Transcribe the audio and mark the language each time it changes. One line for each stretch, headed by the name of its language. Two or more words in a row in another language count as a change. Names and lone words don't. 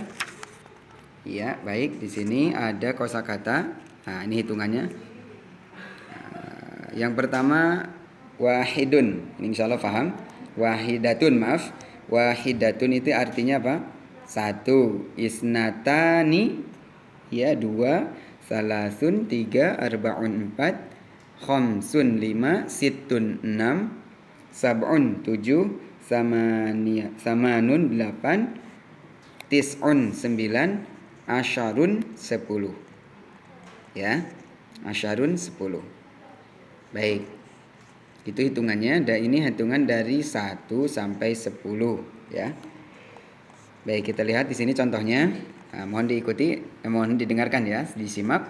Indonesian: Ya, baik. Di sini ada kosakata. Nah, ini hitungannya. Yang pertama wahidun. Ini insyaallah paham. Wahidatun, maaf. Wahidatun itu artinya apa? Satu. Isnatani ya, dua. Salasun, tiga. Arba'un, empat. Khamsun, lima. Sittun, enam. Sab'un, tujuh. Samanun, delapan. Tis'un, sembilan. Asyarun, 10. Ya, asyarun 10. Baik. Itu hitungannya, dan ini hitungan dari 1 sampai 10 ya. Baik, kita lihat di sini contohnya. Nah, mohon diikuti, mohon didengarkan ya, disimak.